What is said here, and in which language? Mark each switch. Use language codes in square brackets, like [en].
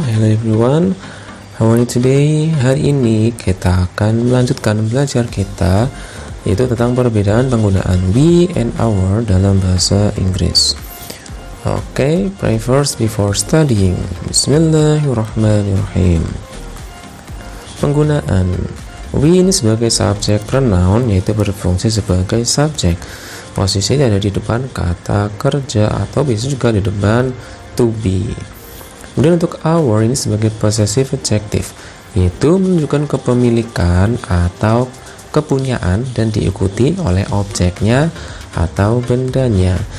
[en] Hello everyone, how are you today? [id] Hari ini kita akan melanjutkan belajar kita, yaitu tentang perbedaan penggunaan we and our dalam bahasa Inggris. [en] Oke, pray first before studying. [ar] Bismillahirrahmanirrahim. [id] Penggunaan we ini sebagai subjek pronoun, yaitu berfungsi sebagai subjek. Posisinya ada di depan kata kerja atau bisa juga di depan to be. Kemudian untuk our ini sebagai possessive adjective, yaitu menunjukkan kepemilikan atau kepunyaan dan diikuti oleh objeknya atau bendanya.